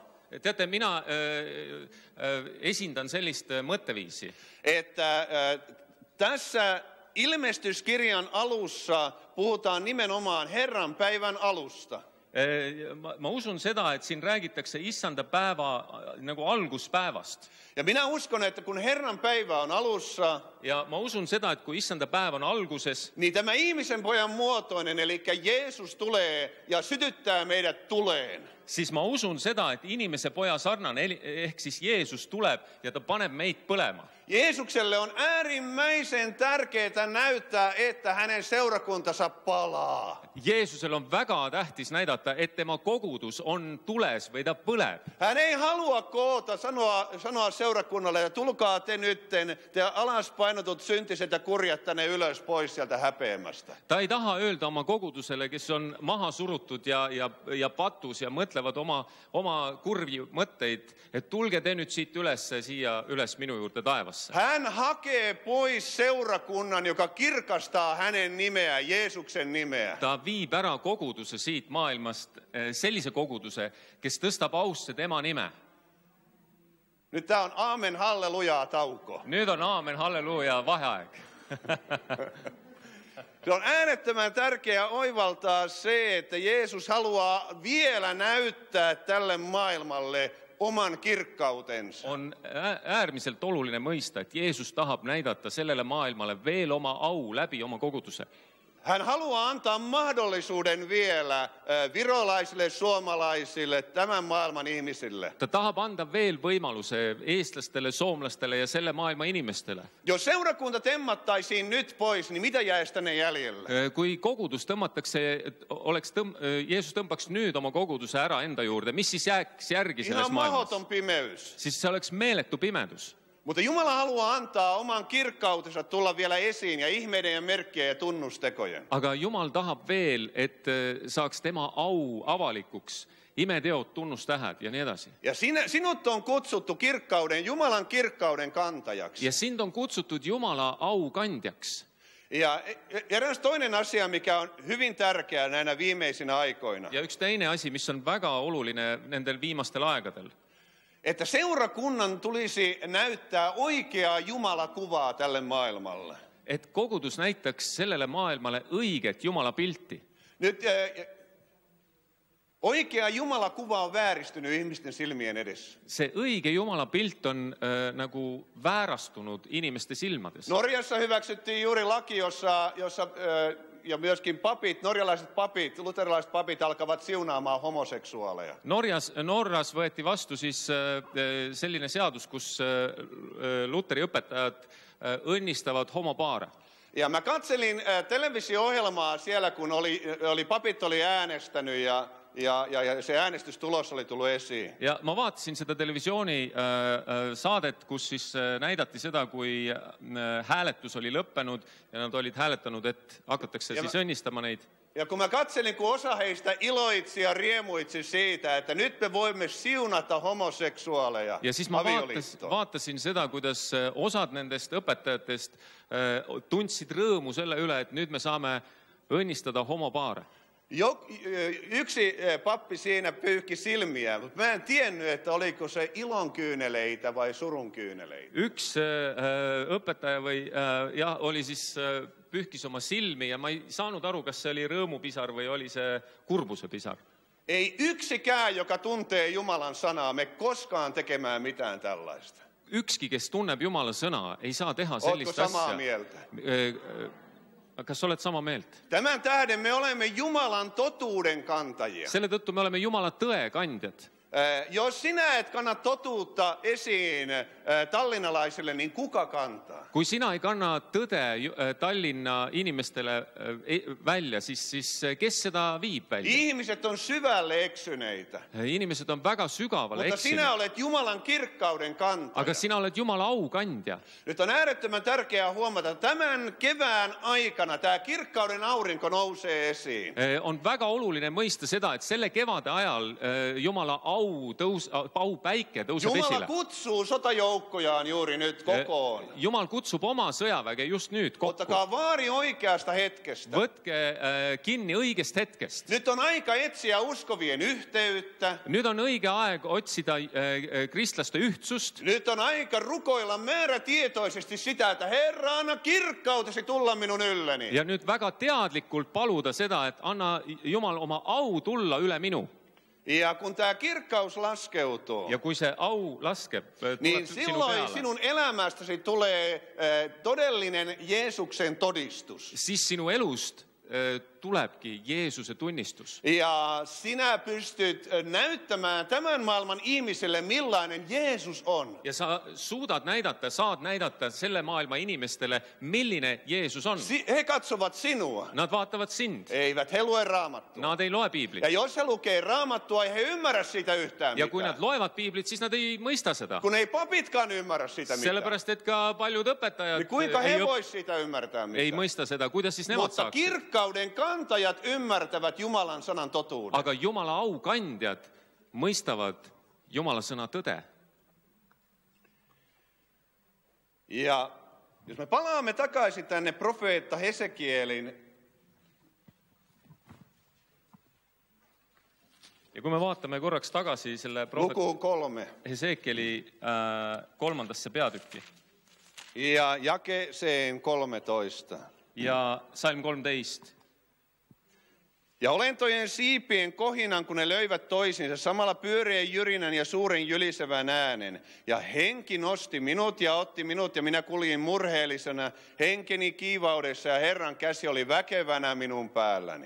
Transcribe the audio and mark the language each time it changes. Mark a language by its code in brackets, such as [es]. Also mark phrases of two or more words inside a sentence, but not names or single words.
[et] Teate, mina esindan sellist mõtteviisi, [fi] että tässä ilmestyskirjan alussa puhutaan nimenomaan Herran päivän alusta. [et] ma usun seda, et siin räägitakse issanda päeva nagu alguspäevast. [fi] Ja minä uskon, että kun Herran päivä on alussa, [et] ja ma usun seda, et kui issanda päev on alguses, [fi] niin tämä ihmisen pojan muotoinen, eli Jeesus tulee ja sytyttää meidät tuleen. [et] siis ma usun seda, et inimese poja sarnane ehk siis Jeesus tuleb ja ta paneb meid põlema. [fi] Jeesukselle on äärimmäisen tärkeää näyttää, että hänen seurakuntansa palaa. [et] Jeesusel on väga tähtis näidata, et tema kogudus on tules või ta põleb. [fi] Hän ei halua koota, sanoa seurakunnalle, että tulkaa te nytten, te alaspainotut syntiset ja kurjat tänne ylös pois sieltä häpeämästä. [et] Ta ei taha öelda oma kogudusele, kes on maha surutud ja patus ja mõtlevad oma kurvi mõtteid, et tulge te nüüd siit siia üles minu juurde taevasse. [fi] Hän hakee pois seurakunnan, joka kirkastaa hänen nimeään, Jeesuksen nimeä. [et] Ta viib ära koguduse siit maailmast, sellise koguduse, kes tõstab ausse tema nime. [fi] Nyt tää on aamen hallelujaa tauko. [et] Nüüd on aamen halleluuja vaheaeg. [fi] Se on äärettömän tärkeää oivaltaa se, että Jeesus haluaa vielä näyttää tälle maailmalle oman kirkkautensa. [et] On äärmiselt oluline mõista, et Jeesus tahab näidata sellele maailmalle veel oma au läbi oma koguduse. [fi] Hän haluaa antaa mahdollisuuden vielä virolaisille, suomalaisille, tämän maailman ihmisille. [et] Ta tahab anda veel võimaluse eestlastele, soomlastele ja selle maailma inimestele. [fi] Jos seurakunta temmattaisiin nyt pois, niin mitä jäisi tänne jäljelle? [et] Kui kogudus tõmmatakse, Jeesus tõmbaks nüüd oma koguduse ära enda juurde, mis siis jääks järgi selles [fi] Ihan [et] maailmas? [fi] mahoton pimeys. [et] Siis se oleks meeletu pimedus. [fi] Mutta Jumala haluaa antaa oman kirkkautensa tulla vielä esiin ja ihmeiden ja merkkien ja tunnustekojen. [et] Aga Jumal tahab veel, et saaks tema au avalikuks, imeteod, tunnustähed ja nii edasi. [fi] Ja sinut on kutsuttu kirkkauden, Jumalan kirkkauden kantajaksi. [et] Ja sind on kutsutud Jumala au kandjaks. [fi] Ja eräs toinen asia, mikä on hyvin tärkeää näinä viimeisinä aikoina. [et] Ja üks teine asi, mis on väga oluline nendel viimastel aegadel. [fi] Että seurakunnan tulisi näyttää oikeaa Jumalakuvaa tälle maailmalle. [et] Et kogudus näitaks sellele maailmalle õiget Jumala pilti. [fi] Nyt oikea Jumalakuva on vääristynyt ihmisten silmien edessä. [et] Se õige Jumala pilt on nagu väärastunud inimeste silmades. [fi] Norjassa hyväksyttiin juuri laki, jossa ja myöskin papit, norjalaiset papit, luterilaiset papit alkavat siunaamaan homoseksuaaleja. [et] Norras võeti vastu siis selline seadus, kus Luteri õpetajad õnnistavad homopaare. [fi] Ja mä katselin televisio-ohjelmaa siellä, kun papit oli äänestänyt ja se äänestystulos oli tullut esiin. [et] Ja ma vaatasin seda televisiooni saadet, kus siis näidati seda, kui hääletus oli lõppenud ja nad olid hääletanud, et hakatakse siis õnnistama neid. [fi] Ja kun mä katselin, kun osa heistä iloitsi ja riemuitsi siitä, että nyt me voimme siunata homoseksuaaleja. [et] Ja siis ma vaatasin seda, kuidas osad nendest õpetajatest tundsid rõõmu selle üle, et nüüd me saame õnnistada homopaare. [fi] Yksi pappi siinä pyyhki silmiä, mutta mä en tiennyt, että oliko se ilonkyyneleitä vai surunkyyneleitä. [et] Üks õpetaja oli siis pühkis oma silmi ja ma ei saanud aru, kas see oli rõõmupisar või oli see kurbuse pisar. [fi] Ei yksikään, joka tuntee Jumalan sanaa, me koskaan tekemään mitään tällaista. [et] Ükski, kes tunneb Jumala sõna, ei saa teha sellist asja. [fi] Ootko samaa mieltä? [et] Kas olet sama meelt? [fi] Tämän tähden me olemme Jumalan totuuden kantajia. [et] Selle tõttu me oleme Jumala tõe kandjad. [fi] Jos sinä et kanna totuutta esiin tallinnalaisille, niin kuka kantaa? [et] Kui sina ei kanna tõde Tallinna inimestele välja, siis kes seda viib välja? [fi] Ihmiset on syvälle eksyneitä. [et] Inimesed on väga sügavale [fi] eksyneet. Mutta eksyneet. sinä olet Jumalan kirkkauden kantaja. [et] Aga sina olet Jumala au kandja. [fi] Nyt on äärettömän tärkeää huomata, että tämän kevään aikana tämä kirkkauden aurinko nousee esiin. [et] On väga oluline mõista seda, et selle kevade ajal Jumala au päike tõuseb esile. [fi] Jumala kutsuu sotajoukkojaan juuri nyt kokoon. [et] Jumal kutsub oma sõjaväge just nüüd kokku. [fi] Ottakaa vaari oikeasta hetkestä. [et] Võtke kinni õigest hetkest. [fi] Nyt on aika etsiä uskovien yhteyttä. [et] Nüüd on õige aeg otsida kristlaste ühtsust. [fi] Nyt on aika rukoilla määrätietoisesti sitä, että Herra, anna kirkkautesi tulla minun ylleni. [et] Ja nüüd väga teadlikult paluda seda, et anna Jumal oma au tulla üle minu. [fi] Ja kun tämä kirkkaus laskeutuu, [et] ja kui see au laskeb, [fi] niin [et] tuleb sinu [fi] silloin [et] peale, [fi] sinun elämästäsi tulee todellinen Jeesuksen todistus. [et] siis sinu elust tulebki Jeesuse tunnistus. [fi] Ja sinä pystyt näyttämään tämän maailman ihmiselle, millainen Jeesus on. [et] Ja sa suudad näidata, saad näidata selle maailma inimestele, milline Jeesus on. [fi] He katsovat sinua, [et] Nad vaatavad sind. [fi] eivät he lue raamattua. [et] Nad ei loe piiblit. [fi] Ja jos he lukee raamattua, ei he ymmärrä siitä yhtään [et] Ja kui nad [fi] mitään. [et] loevad piiblit, siis nad ei mõista seda. [fi] Kun ei papitkaan ymmärrä sitä mitään. [et] Sellepärast, et ka paljud õpetajad [fi] Niin kuinka he vois siitä ymmärtää [et] ei [fi] mitään? [et] mõista seda, kuidas siis nemad [fi] Mutta [et] saaksid. [fi] kirkkauden kantajat ymmärtävät Jumalan sanan totuuden. [et] Aga Jumala aukandjad mõistavad Jumala sõna tõde. [fi] Ja jos me palaamme takaisin tänne profeetta Hesekielin, [et] Ja kui me vaatame korraks tagasi selle prohvet [fi] lukuun 3 [et] Hesekieli 3. peatükki [fi] ja jakeeseen 13. [et] ja salm 13. [fi] Ja olentojen siipien kohinan, kun ne löivät toisiinsa, samalla pyöreän jyrinän ja suuren jylisevän äänen. Ja henki nosti minut ja otti minut, ja minä kuljin murheellisena henkeni kiivaudessa, ja Herran käsi oli väkevänä minun päälläni.